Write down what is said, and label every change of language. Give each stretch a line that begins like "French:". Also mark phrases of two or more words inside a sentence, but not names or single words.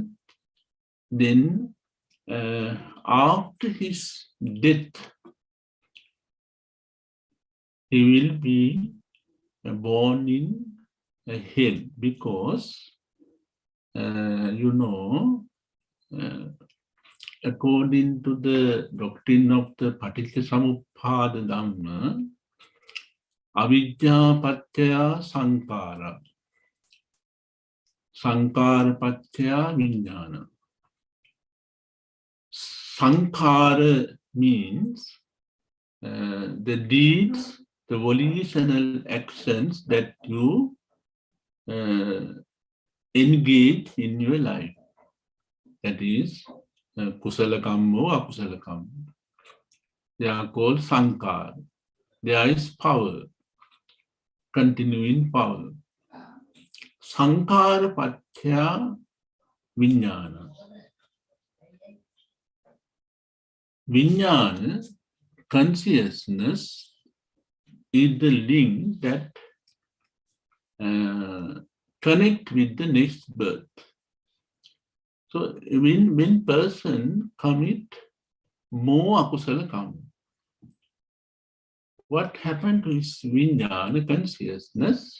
English: Then after his death, he will be born in hell, because according to the doctrine of the Paticcasamuppada Dhamma,
Pali: avidya paccaya sankara, sankara paccaya vijnana.
English: Sankara means the deeds, the volitional actions that you engage in your life. That is,
Pali: kusala kammo, akusala kammo.
English: They are called sankara. There is power, continuing power.
Pali: Sankara paccaya vijnana.
English: Vijnana, consciousness, is the link that connect with the next birth. So when person commit more
Pali: akusala karma,
English: what happened to his vijnana, consciousness?